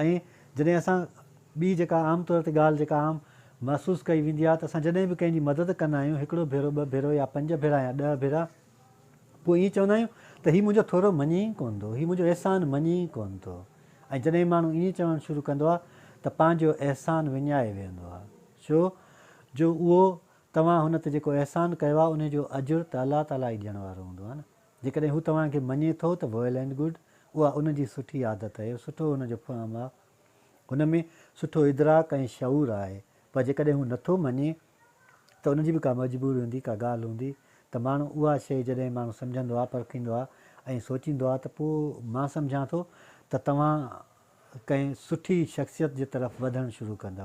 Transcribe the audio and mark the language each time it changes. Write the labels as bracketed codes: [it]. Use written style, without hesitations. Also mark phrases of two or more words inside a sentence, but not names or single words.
[sd] ऐं जॾहिं असां ॿी जेका आम तौर ते ॻाल्हि जेका आम महसूसु कई वेंदी आहे त असां जॾहिं बि कंहिंजी मदद कंदा आहियूं, हिकिड़ो भेरो, ॿ भेरो या 5 भेरा या 10 भेरा, पोइ ईअं चवंदा आहियूं त हीउ मुंहिंजो थोरो मञे ई कोन थो, हीउ मुंहिंजो अहसान मञे ई कोन थो। ऐं जॾहिं माण्हू ईअं चवणु शुरू कंदो आहे त पंहिंजो अहसान विञाए वेंदो आहे। छो जो उहो तव्हां हुन ते जेको अहसान कयो आहे उनजो अजुर त अलाह ताला ई ॾियण वारो हूंदो आहे न। जेकॾहिं हू तव्हांखे मञे थो त [en] well and good, [sd] उहा उनजी सुठी आदत आहे, सुठो हुनजो फहम आहे, हुन में सुठो इदराक ऐं शऊर आहे। पर जेकॾहिं हू नथो मञे त उनजी बि का मजबूरी हूंदी, का ॻाल्हि हूंदी त माण्हू उहा शइ जॾहिं माण्हू सम्झंदो आहे, परखींदो आहे ऐं सोचींदो आहे त पोइ मां सम्झां थो त तव्हां कंहिं सुठी शख़्सियत जे तरफ़ वधणु शुरू कंदव।